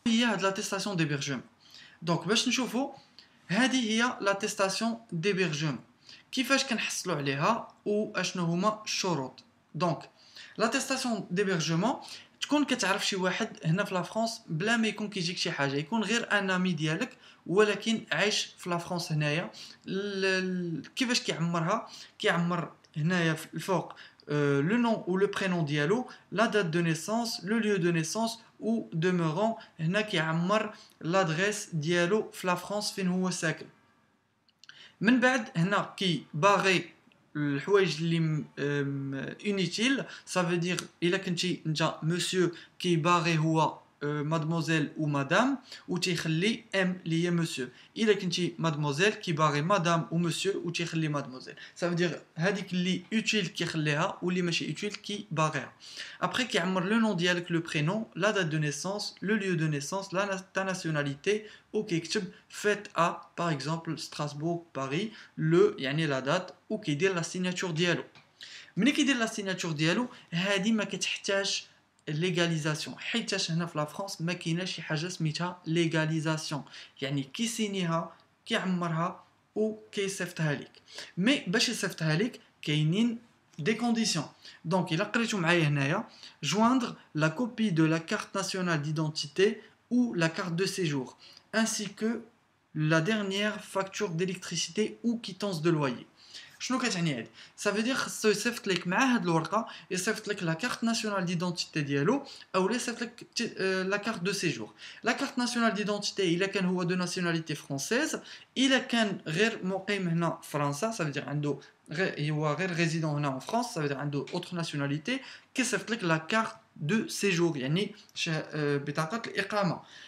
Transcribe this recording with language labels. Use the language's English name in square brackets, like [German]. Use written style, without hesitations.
[Arabic] هي هاد لاتيستاسيون ديبيرجمون. دونك باش نشوفوا هذه هي لاتيستاسيون ديبيرجمون كيفاش كنحصلوا عليها واشنو هما الشروط. دونك لاتيستاسيون ديبيرجمون تكون كتعرف شي واحد هنا في لا فرانس بلا ما يكون كيجيك شي حاجه، يكون غير ان امي ديالك ولكن عايش في لا فرانس هنايا. كيفاش كيعمرها؟ كيعمر هنايا في الفوق [French] le nom ou le prénom [Arabic] ديالو، [French] la date de naissance, le lieu de naissance ou demeurant. [Arabic] هنا كيعمر l'adresse ديالو في لا فرانس فين هو ساكن. من بعد هنا كي باغي الحوايج اللي انيتيل، [French] ça veut dire [Arabic] الا كنتي انت مسيو كي باغي هو مادموزيل و مدام وتيخلي ام اللي هي مسيو. الا كنتي مادموزيل كي باغي مدام و مسيو وتيخلي مادموزيل. [French] ça veut dire [Arabic] هذيك اللي اوتيل كيخليها واللي ماشي اوتيل كي باغيها. ابري كيعمر لو نون ديالك، لو برينون، لا دات دو نيسانس، لو ليو دو نيسانس، تا ناسيوناليتي وكيكتب فيت ا باغ اكزومبل ستراسبورغ باريس لو يعني لا دات وكيدير لا سيناتور ديالو. ملي كيدير لا سيناتور ديالو هذه ما كتحتاج ليغاليزاسيون، حيتاش هنا في لا فرانس ما كايناش شي حاجه سميتها ليغاليزاسيون، يعني كيسينيها كيعمرها وكيصيفطها لك. مي باش يصيفطها لك كاينين دي كونديسيون. دونك الا قريتو معايا هنايا [French] joindre la copie de la carte nationale d'identité ou la carte de séjour ainsi que la dernière facture d'électricité ou quittance de loyer. [Arabic] شنو كتعني هادي؟ [French] ça veut dire [Arabic] خصو يصيفط لك مع هاد الورقه يصيفط لك لا كارت ناسيونال ديدونتيتي ديالو او يصيفط لك لا كارت دو سيجور. لا كارت ناسيونال ديدونتيتي الا كان هو دو ناسيوناليتي فرونسيز، الا كان غير مقيم هنا في فرنسا [French] ça veut dire [Arabic] عنده هو غير ريزيدون هنا في فرنسا ça veut dire عنده اوتر ناسيوناليتي كيصيفط لك لا كارت دو سيجور يعني بطاقه الاقامه.